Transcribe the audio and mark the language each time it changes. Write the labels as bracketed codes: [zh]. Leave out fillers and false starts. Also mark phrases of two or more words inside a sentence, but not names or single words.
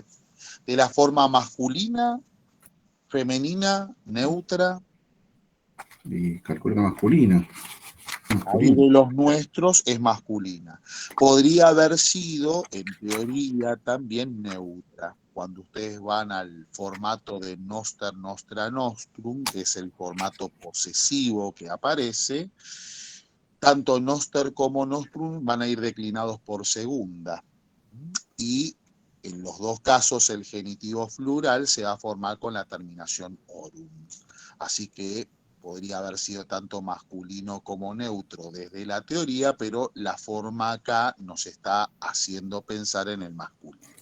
[es] De la forma masculina, femenina, neutra. Y calculo que masculina. Ahí de los nuestros es masculina. Podría haber sido, en teoría, también neutra. Cuando ustedes van al formato de [la] noster, nostra, nostrum, [es] que es el formato posesivo que aparece, tanto noster como nostrum van a ir declinados por segunda. Y en los dos casos el genitivo plural se va a formar con la terminación orum. Así que podría haber sido tanto masculino como neutro desde la teoría, pero la forma acá nos está haciendo pensar en el masculino.